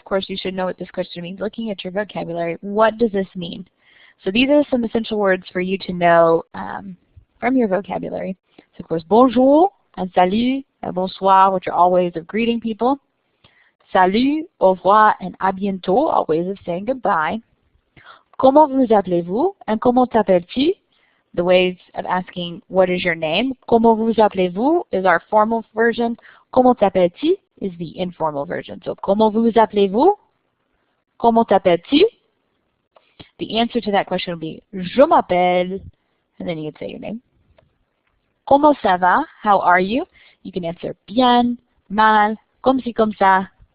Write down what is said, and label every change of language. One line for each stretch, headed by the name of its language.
English: Of course, you should know what this question means. Looking at your vocabulary, what does this mean? So these are some essential words for you to know from your vocabulary. So, of course, bonjour and salut and bonsoir, which are all ways of greeting people. Salut,
French: au revoir,
English: and
French: à bientôt,
English: all ways of saying goodbye.
French: Comment vous appelez-vous? And comment t'appelles-tu?
English: The ways of asking, what is your name?
French: Comment vous appelez-vous
English: is our formal version.
French: Comment t'appelles-tu
English: is the informal version.
French: So, comment vous appelez-vous? Comment t'appelles-tu?
English: The answer to that question will be,
French: je m'appelle,
English: and then you can say your name.
French: Comment ça va?
English: How are you? You can answer bien, mal,
French: comme ci, comme ça.